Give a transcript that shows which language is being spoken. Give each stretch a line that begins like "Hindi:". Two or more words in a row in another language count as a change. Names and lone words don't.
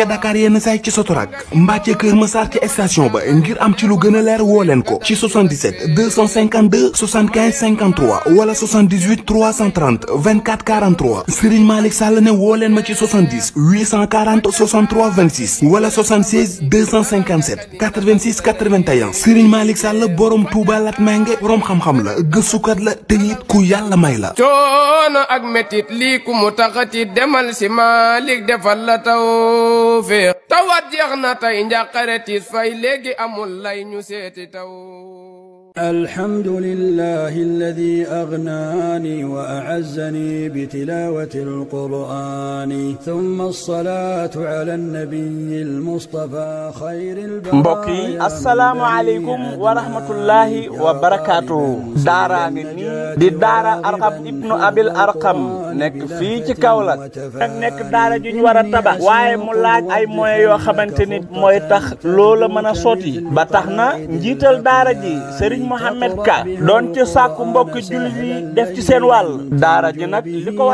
Wolof: Dakar yenn say ci Sotorak mbaa ca Kër Massar ci station ba ngir am ci lu gën a leer woo leen ko ci 77 252 75 53 wala 78 330 24 43 Serigne Malick Sall ne woo leen ma ci 70 840 63 26 wala 76 257 86 81 Serigne Malick Sall borom Touba Latmingué borom xam-xam la gëstukat la te it ku yàlla may la. coono ak métit lii ku mu taxati demal si Malick defal la Tawfekh tawat jeex na tey njàqare tiis fay léegi amul lay ñu seeti taw.
Arabic: الحمد لله الذي أغناني وأعزني بتلاوة القرآن ثم الصلاة على النبي المصطفى خير البرايا
Wolof: mbokk yi
Arabic: السلام عليكم ورحمة الله وبركاته
Wolof: daaraa ngi nii di daara Arqam ibnu Abil Arqam nekk fii ci Kaolack nag nekk daara ju ñu war a tabax waaye mu laaj ay moyens yoo xamante ni mooy tax loola mën a sotti ba tax na njiital daara ji Serigne Mohamed Ka doon ci sàkku mbokki jullit yi def ci seen wàll daara ji nag li ko